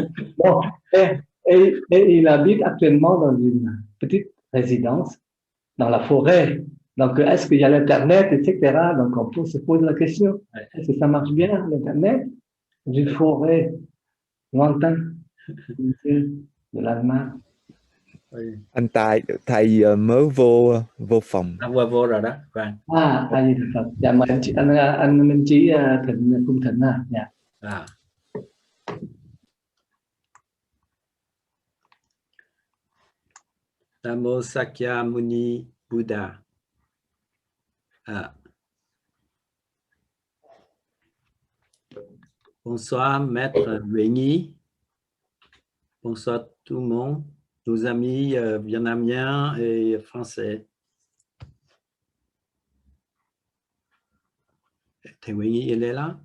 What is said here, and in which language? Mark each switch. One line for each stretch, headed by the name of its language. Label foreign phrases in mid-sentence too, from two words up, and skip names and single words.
French: Bon, et il habite actuellement dans une petite résidence dans la forêt. Donc, est-ce qu'il y a l'Internet, etc. Donc, on peut se poser la question, est-ce que ça marche bien, l'Internet, d'une forêt lointaine de l'Allemagne? Oui.
Vietnamese: Anh thầy mới vô phòng. Vô rồi đó. Vâng. Thầy, dạ mời anh Minh Chí Thịnh, Phương Thịnh à. Dạ.
Sanskrit: Namo Sakyamuni Buddha.
French: Bonsoir, Maître Nguyen. Bonsoir tout le monde, nos amis vietnamiens et français. Thầy Nguyen, il est là?